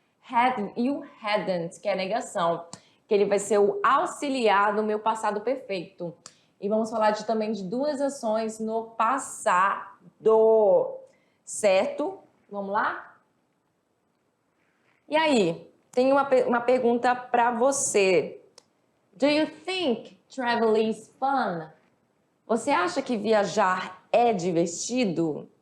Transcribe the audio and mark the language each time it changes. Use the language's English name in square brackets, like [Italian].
[Portuguese] Had e o hadn't, que é a negação. Que ele vai ser o auxiliar no meu passado perfeito. E vamos falar também de duas ações no passado, certo? Vamos lá? E aí, tem uma pergunta para você. [English] Do you think traveling is fun? [Portuguese] Você acha que viajar é divertido?